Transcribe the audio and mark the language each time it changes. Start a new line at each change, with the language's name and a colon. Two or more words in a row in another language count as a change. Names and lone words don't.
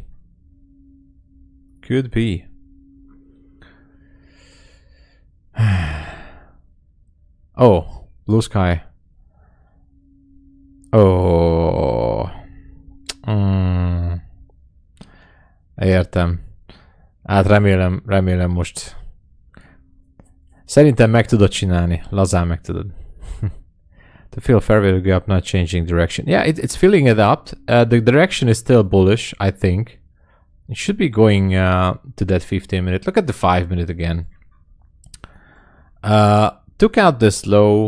English: Could be. Oh, blue sky.
Hungarian: Oh. Értem. Hát remélem most. Szerintem meg tudod csinálni. Lazán meg tudod.
English: To fill fair value gap, not changing direction. Yeah, it's filling it up. The direction is still bullish, I think. It should be going to that 15-minute. Look at the 5-minute again. Took out this low.